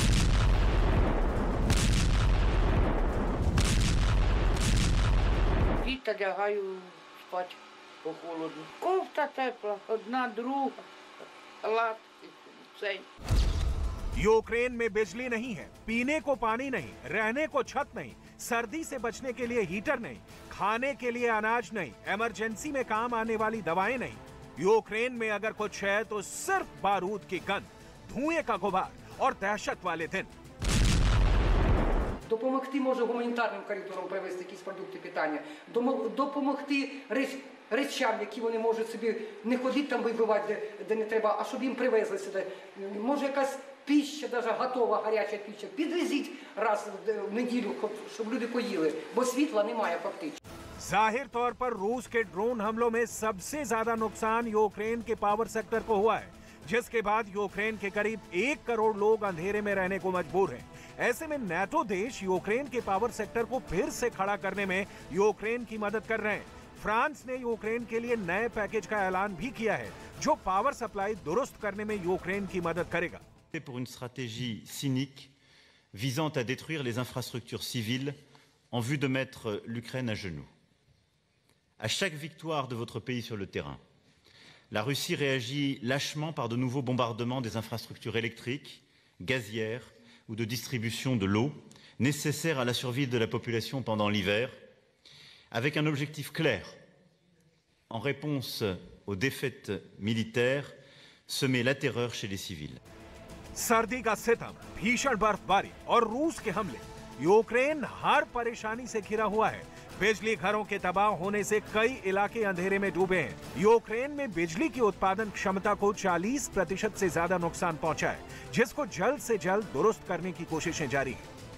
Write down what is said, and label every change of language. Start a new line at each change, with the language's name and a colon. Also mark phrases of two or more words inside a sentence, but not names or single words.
Hindi: यूक्रेन में बिजली नहीं है, पीने को पानी नहीं, रहने को छत नहीं, सर्दी से बचने के लिए हीटर नहीं, खाने के लिए अनाज नहीं, इमरजेंसी में काम आने वाली दवाएं नहीं। यूक्रेन में अगर कुछ है तो सिर्फ बारूद की गंध, धुएं का गुबार और दहशत वाले दिन।
Ukrainian: Допомогти може гуманітарним коридором привезти якісь продукти питання, допомогти речам, які вони можуть собі не ходити там вибивати, де не треба, а щоб їм привезли сюди. Може якась пища, навіть готова гаряча пища, підвезіть раз в неділю, щоб люди поїли, бо світла немає фактично.
Hindi: जाहिर तौर पर रूस के ड्रोन हमलों में सबसे ज्यादा नुकसान यूक्रेन के
English: power sector
Hindi: को हुआ है, जिसके बाद यूक्रेन के करीब 1 करोड़ लोग अंधेरे में रहने को मजबूर हैं। ऐसे में नेटो देश यूक्रेन के
English: power sector
Hindi: को फिर से खड़ा करने में यूक्रेन की मदद कर रहे हैं। फ्रांस ने यूक्रेन के लिए नए पैकेज का ऐलान भी किया है, जो
English: power supply
Hindi: दुरुस्त करने में यूक्रेन की मदद करेगा।
French: Pour une stratégie cynique visant à détruire les infrastructures civiles en vue de mettre l'Ukraine à genoux. À chaque victoire de votre pays sur le terrain, la Russie réagit lâchement par de nouveaux bombardements des infrastructures électriques, gazières ou de distribution de l'eau nécessaires à la survie de la population pendant l'hiver, avec un objectif clair. En réponse aux défaites militaires, semer la terreur chez les civils.
Hindi: सर्दी का सितम, भीषण बर्फबारी और रूस के हमले, यूक्रेन हर परेशानी से घिरा हुआ है। बिजली घरों के तबाह होने से कई इलाके अंधेरे में डूबे हैं। यूक्रेन में बिजली की उत्पादन क्षमता को 40% से ज्यादा नुकसान पहुंचा है, जिसको जल्द से जल्द दुरुस्त करने की कोशिशें जारी हैं।